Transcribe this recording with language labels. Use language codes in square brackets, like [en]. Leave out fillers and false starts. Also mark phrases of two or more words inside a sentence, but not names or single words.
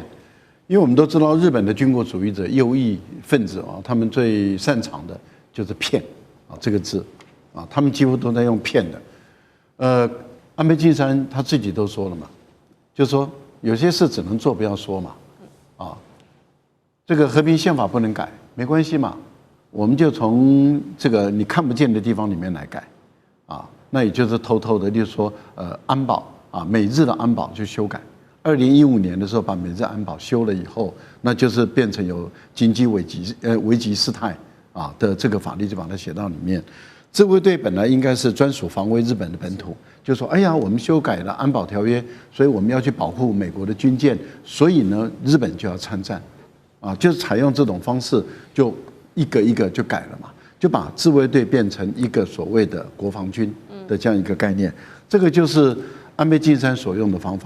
[zh] 因為我們都知道，日本的軍國主義者、右翼分子啊，他們最擅長的就是騙啊这個字啊，他們幾乎都在用騙的。安倍晉三他自己都說了嘛，就是說有些事只能做不要說嘛，啊，這個和平憲法不能改，沒關係嘛，我們就從這個你看不見的地方裡面來改，啊，那也就是偷偷的，就是說安保啊，美日的安保就修改。2015年的時候把美日安保修了以後，那就是變成有緊急危急事態啊的這個法律就把它寫到裡面。自衛隊本來應該是專屬防衛日本的本土，就說哎呀，我們修改了安保條約，所以我們要去保護美國的軍艦，所以呢，日本就要參戰，啊，就是採用這種方式，就一個一個就改了嘛，就把自衛隊變成一個所謂的國防軍的這樣一個概念，這個就是安倍晉三所用的方法。